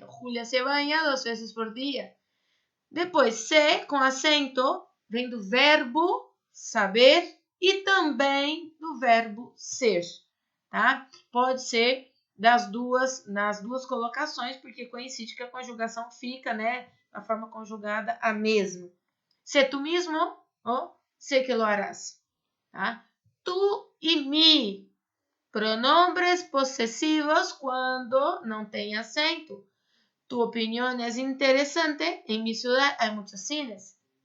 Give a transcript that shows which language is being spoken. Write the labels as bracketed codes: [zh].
[pt] Então, Júlia se banha 2 vezes por dia. Depois, se com acento, vem do verbo saber e também do verbo ser, tá? Pode ser nas duas colocações, porque coincide que a conjugação fica, né, a forma conjugada a mesma. [es] Sé tú mismo o sé que lo harás, tá? [pt] Tu e mi, pronombres possessivos quando não tem acento. [es] Tu opinión es interesante. En mi ciudad hay muchos cines.